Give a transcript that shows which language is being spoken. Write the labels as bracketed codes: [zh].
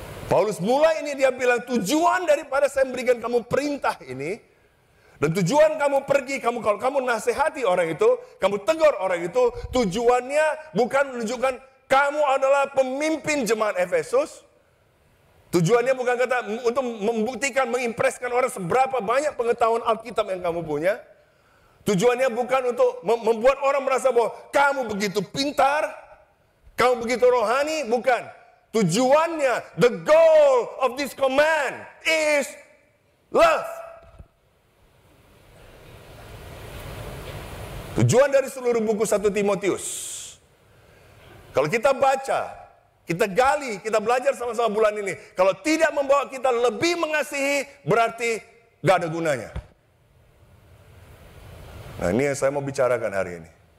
[id] Paulus mulai ini dia bilang tujuan daripada saya memberikan kamu perintah ini, dan tujuan kamu pergi, kalau kamu nasihati orang itu, kamu tegur orang itu, tujuannya bukan menunjukkan kamu adalah pemimpin jemaat Efesus. Tujuannya bukan kata untuk membuktikan, mengimpreskan orang seberapa banyak pengetahuan Alkitab yang kamu punya. Tujuannya bukan untuk membuat orang merasa bahwa kamu begitu pintar, kamu begitu rohani, bukan. Tujuannya, [en] the goal of this command is love. [id] Tujuan dari seluruh buku 1 Timotius. Kalau kita baca, kita gali, kita belajar sama-sama bulan ini. Kalau tidak membawa kita lebih mengasihi, berarti gak ada gunanya. Nah ini yang saya mau bicarakan hari ini.